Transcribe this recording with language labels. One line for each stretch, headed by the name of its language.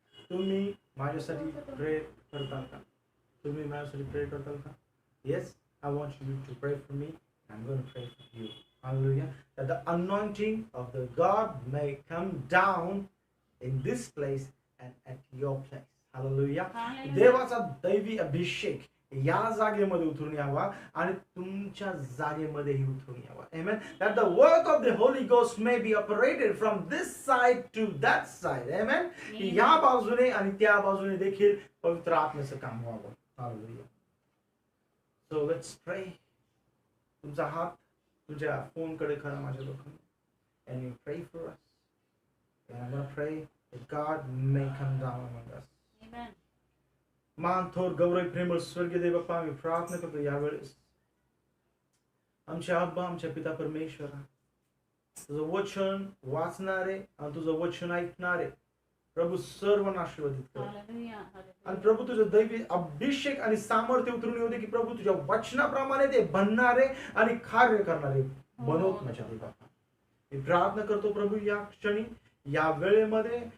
Marathi: तुम्ही माझ्यासाठी प्रे करताल का? तुम्ही माझ्यासाठी प्रे करताल का?
English: Yes, I want you to pray for me. I'm going to pray for you. Hallelujah. That the anointing of the God may come down in this place and at your place. Hallelujah.
Marathi: देवाचा दैवी अभिषेक या जागेमध्ये उतरून यावा आणि तुमच्या जागेमध्येही उतरून यावा.
English: Amen. That the work of the Holy Ghost may be operated from this side to that side. Amen.
Marathi: या बाजूने आणि त्या बाजूने देखील पवित्र आत्म्याचं काम व्हावं.
English: Hallelujah. So let's pray.
Marathi: तुमचा हात तुझ्या फोनकडे करा माझ्या लोकांना.
English: And you pray for us. And I'm going to pray that God may come down among us. Amen.
Marathi: मान थोर गौरव प्रेमळ स्वर्गीय देव बाप्पा, आम्ही प्रार्थना करतो यावेळेस आमच्या अब्बा, आमच्या पिता परमेश्वरा, तुझं वचन वाचणारे आणि तुझं वचन ऐकणारे प्रभू सर्वांना आशीर्वादित कर. आणि प्रभू तुझं दैवी अभिषेक आणि सामर्थ्य उतरून येऊ दे की प्रभू तुझ्या वचनाप्रमाणे ते बनणारे आणि कार्य करणारे बनवत माझ्या देव बाप्पा. मी प्रार्थना करतो प्रभू या क्षणी या वेळेमध्ये